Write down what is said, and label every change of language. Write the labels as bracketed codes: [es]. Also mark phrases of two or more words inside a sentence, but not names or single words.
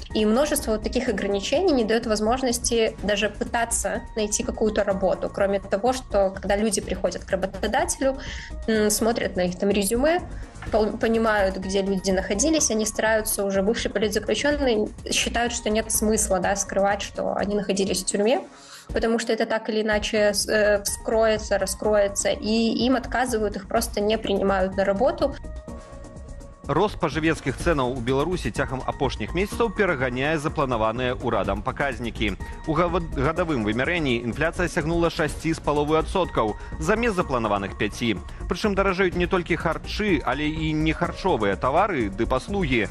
[ru] И множество вот таких ограничений не дает возможности даже пытаться найти какую-то работу, кроме того, что когда люди приходят к работодателю, смотрят на их резюме, понимают, где люди находились, они стараются, уже бывшие политзаключенные считают, что нет смысла скрывать, что они находились в тюрьме, потому что это так или иначе вскроется, раскроется, и им отказывают, их просто не принимают на работу. [be] Рост спажывецкіх цэнаў у Беларусі цягам апошніх месяцаў пераганяе запланаваныя ўрадам паказнікі. У гадавым вымярэнні інфляцыя сягнула 6,5% замест запланаваных 5%. Прычым даражэюць не толькі харчы, але і нехарчовыя тавары ды паслугі.